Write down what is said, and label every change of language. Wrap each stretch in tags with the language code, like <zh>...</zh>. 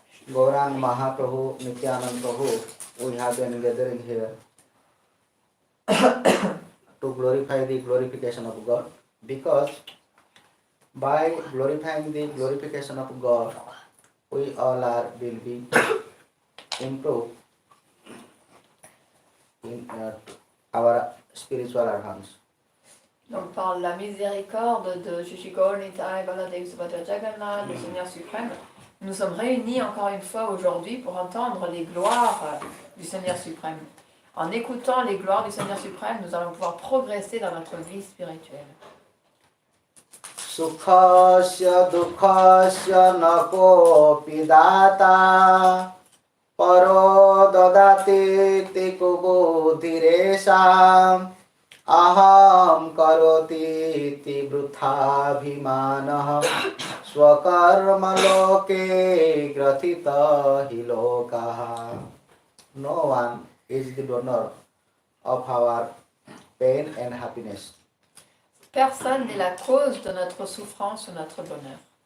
<en>Gaurang Mahaprabhu, Nityanand Prabhu, we have been gathering here to glorify the glorification of God, because by glorifying the glorification of God, we all will be improved in our spiritual advance.</en> <fr>Donc par la miséricorde de Shishikol, Nitai, Baladev, Subhadra Jagannath, le Seigneur suprême, nous sommes réunis encore une fois aujourd'hui pour entendre les gloires du Seigneur suprême. En écoutant les gloires du Seigneur suprême, nous allons pouvoir progresser dans notre vie spirituelle.</fr> <sa>Sukhasya dukhasya nako pidata paro dadati tikubudhiresam aham karoti ti vruthabhimanah swakarma loke grathita hi lokaha.</sa> <en>No one is the donor of our pain and happiness.</en> <fr>Personne n'est la cause de notre souffrance ou notre bonheur.</fr>